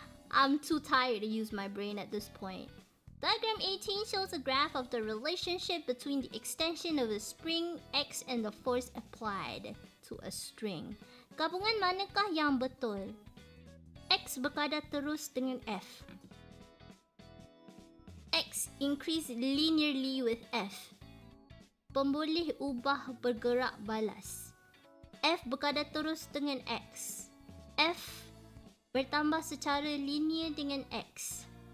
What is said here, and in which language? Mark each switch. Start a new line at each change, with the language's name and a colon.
English: I'm too tired to use my brain at this point. Diagram 18 shows a graph of the relationship between the extension of a spring X and the force applied to a string.
Malay: Gabungan manakah yang betul? X berkadar terus dengan F.
English: X increase linearly with F.
Malay: Pemboleh ubah bergerak balas. F berkadar terus dengan X. F bertambah secara linear dengan X.